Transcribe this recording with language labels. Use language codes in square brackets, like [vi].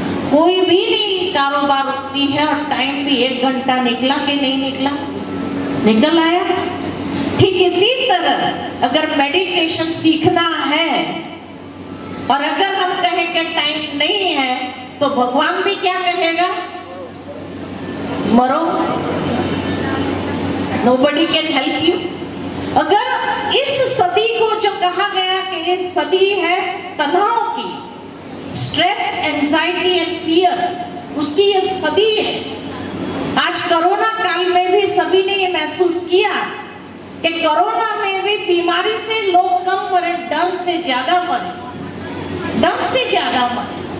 [hi] कोई भी नहीं कारोबार रुकती है। और टाइम भी 1 घंटा निकला कि नहीं निकला? निकल आया। ठीक इसी तरह अगर मेडिटेशन सीखना है और अगर हम कहें कि टाइम नहीं है तो भगवान भी क्या कहेगा? मरो, [en] nobody can help you। [hi] अगर इस सदी को जो कहा गया कि ये सदी है तनाव की, स्ट्रेस, एंजाइटी एंड फियर, उसकी ये सदी है। आज कोरोना काल में भी सभी ने ये महसूस किया कि कोरोना में भी बीमारी से लोग कम मरे, डर से ज्यादा मरे, डर से ज्यादा मरे।